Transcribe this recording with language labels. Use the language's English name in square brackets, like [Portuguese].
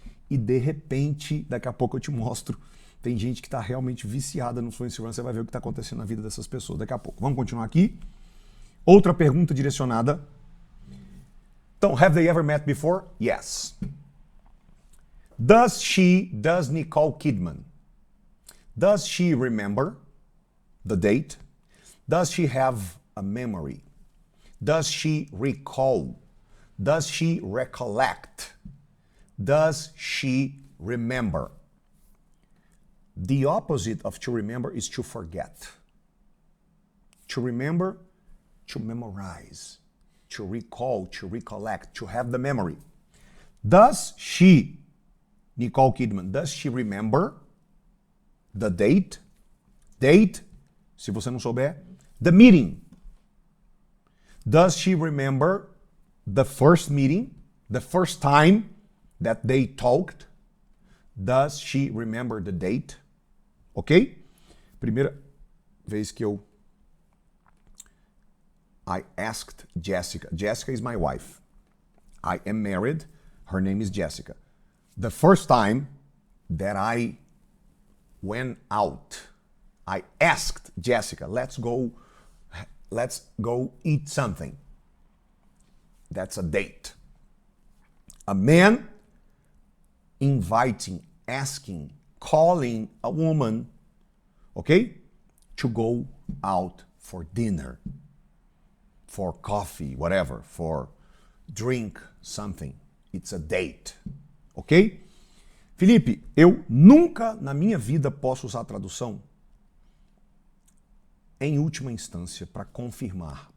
[Portuguese] E de repente, daqui a pouco eu te mostro, tem gente que está realmente viciada no Fluency Run, você vai ver o que está acontecendo na vida dessas pessoas daqui a pouco. Vamos continuar aqui. Outra pergunta direcionada. [English] Então, have they ever met before? Yes. Does Nicole Kidman, does she remember the date? Does she have a memory? Does she recall? Does she recollect? Does she remember? The opposite of to remember is to forget. To remember, to memorize. To recall, to recollect, to have the memory. Does she, Nicole Kidman, does she remember the date? [Portuguese] Date, se você não souber, [English] the meeting. Does she remember the first meeting, the first time that they talked? Does she remember the date? Ok? [Portuguese] Primeira vez que [English] I asked Jessica. Jessica is my wife. I am married. Her name is Jessica. The first time that I went out, I asked Jessica, let's go eat something. That's a date. A man inviting, asking, calling a woman, okay, to go out for dinner, for coffee, whatever, for drink something. It's a date, okay? [Portuguese] Felipe, eu nunca na minha vida posso usar a tradução em última instância para confirmar.